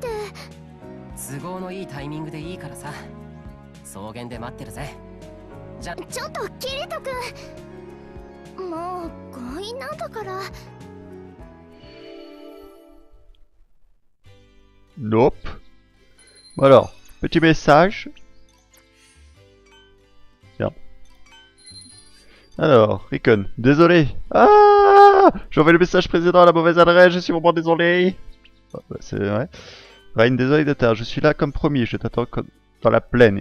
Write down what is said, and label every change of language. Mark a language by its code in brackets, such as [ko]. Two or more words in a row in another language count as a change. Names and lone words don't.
[ja] 都合のいいタイミングでいいからさ。草原で待ってるぜ。じゃちょっとキリト君、もう強引なんだから。 [en] Nope. [fr] Bon alors, petit message. Merde. Alors, Recon, désolé. Ah, j'ai envoyé le message précédent à la mauvaise adresse, je suis vraiment désolé. Ah, bah, c'est vrai. Ryan, désolé de t'attendre, je suis là comme promis, je t'attends dans la plaine.